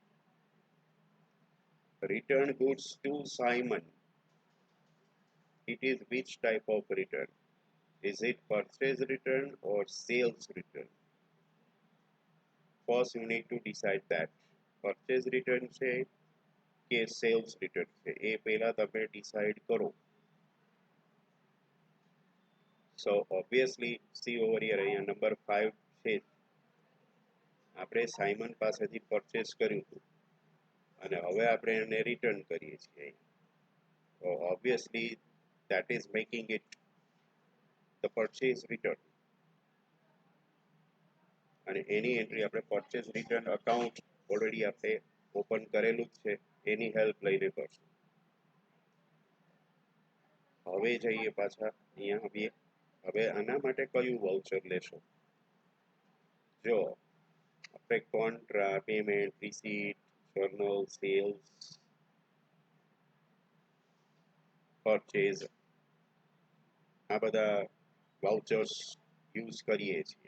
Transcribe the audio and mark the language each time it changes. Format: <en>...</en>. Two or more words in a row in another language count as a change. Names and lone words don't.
<en>Return goods to Simon. It is which type of return? Is it purchase return or sales return? First you need to decide that. Purchase return</en> <gu>છે કે</gu> <en>sales return</en> <gu>છે એ પહેલા તમે decide કરો.</gu> <en>So obviously see over here</en> <gu>અહીંયા number 5 છે આપણે સાયમન પાસેથી purchase કર્યું હતું અને હવે આપણે એને return કરીએ છીએ.</gu> <en>So obviously that is making it the purchase return.</en> <gu>અને એની એન્ટ્રી આપણે</gu> <en>purchase return account already</en> <gu>આપણે ઓપન કરેલું જ છે એની હેલ્પ લઈને કરશું. હવે જઈએ પાછા અહીંયા આવીએ. હવે આના માટે કયું વાઉચર લેશો? જો આપણે કોન્ટ્રા, પેમેન્ટ, રિસીટ, જર્નલ, સેલ્સ, પરચેઝ આ બધા વાઉચર્સ યુઝ કરીએ છીએ.</gu>